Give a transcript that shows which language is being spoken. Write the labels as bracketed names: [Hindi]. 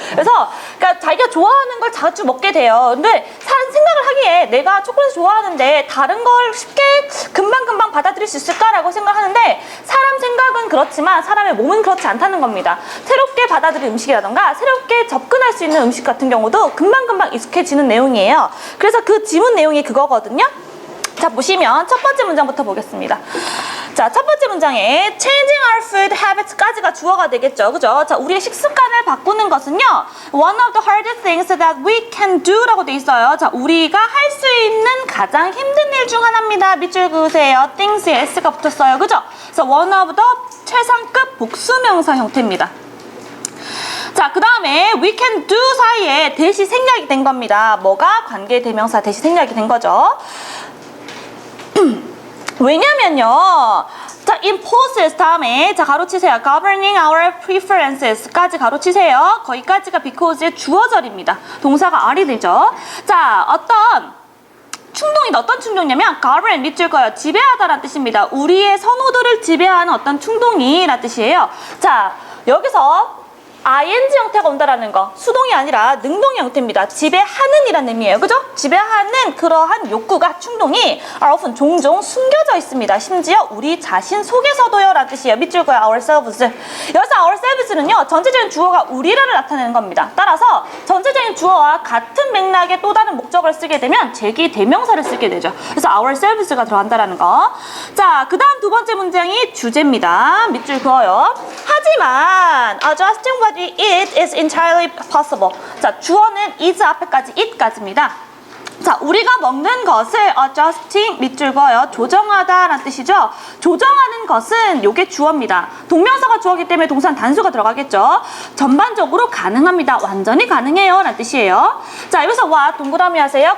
[Korean] 그래서 그러니까 자기가 좋아하는 걸 자주 먹게 돼요. 근데 생각을 하기에 내가 초콜릿 좋아하는데 다른 걸 쉽게 금방금방 받아들일 수 있을까라고 생각하는데, 사람 생각은 그렇지만 사람의 몸은 그렇지 않다는 겁니다. 새롭게 받아들일 음식이라던가 새롭게 접근할 수 있는 음식 같은 경우도 금방금방 익숙해지는 내용이에요. 그래서 그 지문 내용이 그거거든요. 자, 보시면 첫 번째 문장부터 보겠습니다. 자, 첫 번째 문장에 [English] changing our food habits [Korean] 까지가 주어가 되겠죠. 그죠? 자, 우리의 식습관을 바꾸는 것은요, [English] one of the hardest things that we can do [Korean] 라고 돼 있어요. 자, 우리가 할 수 있는 가장 힘든 일 중 하나입니다. 밑줄 그으세요. things에 s가 붙었어요. 그죠? 그래서 [English] one of the [Korean] 최상급 복수명사 형태입니다. 자, 그 다음에 we can do 사이에 대시 생략이 된 겁니다. 뭐가? 관계대명사 대시 생략이 된 거죠. 왜냐면요, 자, imposes 다음에 자 가로치세요. [English] governing our preferences [Korean] 까지 가로치세요. 거기까지가 because의 주어절입니다. 동사가 are이 되죠. 자, 어떤 충동이냐면 govern 밑줄 거요. 지배하다라는 뜻입니다. 우리의 선호도를 지배하는 어떤 충동이라는 뜻이에요. 자, 여기서 ing 형태가 온다라는 거, 수동이 아니라 능동의 형태입니다. 지배하는 이라는 의미예요. 그죠? 지배하는 그러한 욕구가, 충동이 [English] are often [Korean] 종종 숨겨져 있습니다. 심지어 우리 자신 속에서도요 라는 뜻이에요. 밑줄 거야. ourselves. 여기서 ourselves는요, 전체적인 주어가 우리라를 나타내는 겁니다. 따라서 전체적인 주어와 같은 맥락의 또 다른 목적을 쓰게 되면 제기 대명사를 쓰게 되죠. 그래서 ourselves가 들어간다라는 거. 자, 그 다음 두 번째 문장이 주제입니다. 밑줄 그어요. 하지만 [English] adjusting what we eat is entirely possible. [Korean] 자, 주어는 is 앞에까지 it까지입니다. 자, 우리가 먹는 것을 adjusting 밑줄 그어요. 조정하다라는 뜻이죠. 조정하는 것은 요게 주어입니다. 동명사가 주어이기 때문에 동사는 단수가 들어가겠죠. 전반적으로 가능합니다. 완전히 가능해요 라는 뜻이에요. 자, 여기서 what 동그라미 하세요.